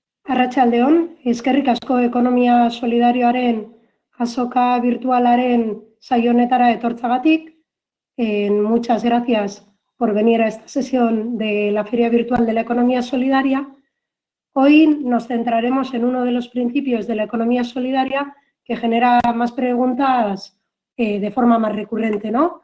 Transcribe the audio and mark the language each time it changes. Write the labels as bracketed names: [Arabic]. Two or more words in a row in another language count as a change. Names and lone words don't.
[Basque] Arratsaldeon, eskerrik asko ekonomia solidarioaren azoka virtualaren saio honetara etortzagatik. [Spanish] Muchas gracias por venir a esta sesión de la Feria Virtual de la Economía Solidaria. Hoy nos centraremos en uno de los principios de la economía solidaria que genera más preguntas de forma más recurrente, ¿no?